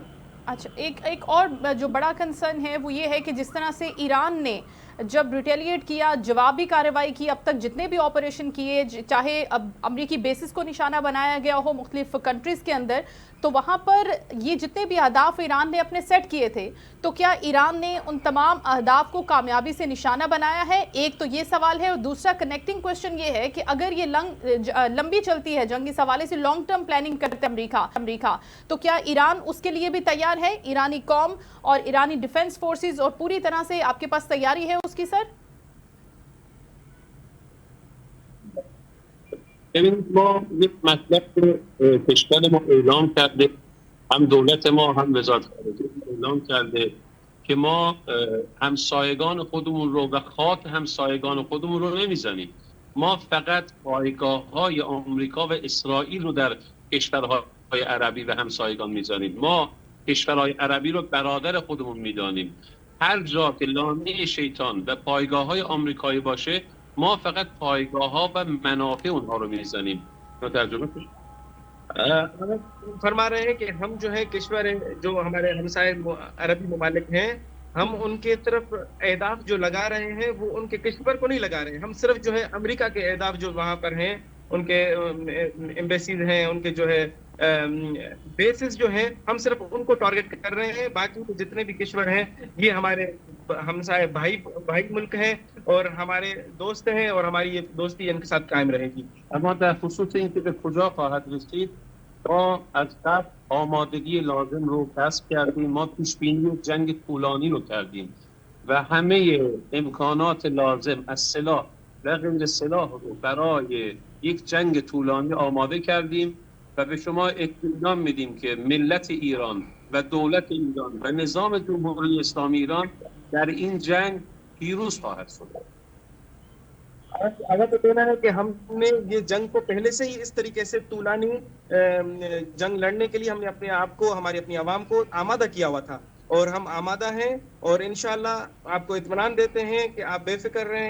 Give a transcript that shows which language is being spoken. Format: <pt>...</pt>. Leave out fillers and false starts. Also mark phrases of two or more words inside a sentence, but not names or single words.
<ur>اچھا، ایک اور جو بڑا کنسرن ہے وہ یہ ہے کہ جس طرح سے ایران نے جب ریٹیلیئیٹ کیا، جوابی کارروائی کی، اب تک جتنے بھی آپریشن کیے، چاہے اب امریکی بیسز کو نشانہ بنایا گیا ہو مختلف کنٹریز کے اندر، تو وہاں پر یہ جتنے بھی اہداف ایران نے اپنے سیٹ کیے تھے، تو کیا ایران نے ان تمام اہداف کو کامیابی سے نشانہ بنایا ہے? ایک تو یہ سوال ہے اور دوسرا</ur> <en>connecting question</en> <ur>یہ ہے کہ اگر یہ لمبی چلتی ہے جنگ، اس حوالے سے</ur> <en>long term planning</en> <ur>کرتے امریکہ، تو کیا ایران اس کے لیے بھی تیار ہے? ایرانی قوم اور ایرانی</ur> <en>defence forces</en> <ur>اور پوری طرح سے آپ کے پاس تیاری ہے اس کی سر?</ur> <fa>ببینید ما یک مطلب کشور ما اعلام کرده، هم دولت ما هم وزارت خارجه اعلام کرده که ما همسایگان خودمون رو و خاک همسایگان خودمون رو نمیزنیم. ما فقط پایگاه‌های آمریکا و اسرائیل رو در کشورهای عربی و همسایگان میزنیم. ما کشورهای عربی رو برادر خودمون میدانیم. هر جا که لانه شیطان و پایگاه‌های آمریکایی باشه ما فقط پایگاه‌ها و منافع اونها رو میزنیم. ترجمه</fa> <ur>فرما رہے ہیں کہ ہم جو ہے کشور جو ہمارے ہمسائے عربی ممالک ہیں، ہم ان کے طرف اہداف جو لگا رہے ہیں وہ ان کے کشور کو نہیں لگا رہے ہیں. ہم صرف جو ہے امریکہ کے اہداف جو وہاں پر ہیں، ان کے ایمبیسیز ہیں، ان کے جو ہے بیسز جو ہے، ہم صرف ان کو ٹارگٹ کر رہے ہیں. باقی تو جتنے بھی کشور ہیں یہ ہمارے ہمسائے بھائی ملک ہیں اور ہمارے دوست ہیں اور ہماری یہ دوستی ان کے ساتھ قائم رہے گی.</ur> <fa>اما در خصوص اینکه به کجا خواهد رسید، ما از قبل آمادگی لازم رو کسب کردیم. ما پیشبینی جنگ طولانی رو کردیم و همه امکانات لازم از سلاح و غیر سلاح رو برای یک جنگ طولانی آماده کردیم و به شما اطمینان میدیم که ملت ایران و دولت ایران و نظام جمهوری اسلامی ایران در این جنگ پیروز خواهد شد.</fa> <ur>اگر تو کہنا ہے کہ ہم نے یہ جنگ کو پہلے سے ہی اس طریقے سے طولانی جنگ لڑنے کے لیے ہم نے اپنے آپ کو، ہماری اپنی عوام کو آمادہ کیا ہوا تھا اور ہم آمادہ ہیں اور انشاءاللہ آپ کو اطمینان دیتے ہیں کہ آپ بےفکر رہیں.</ur>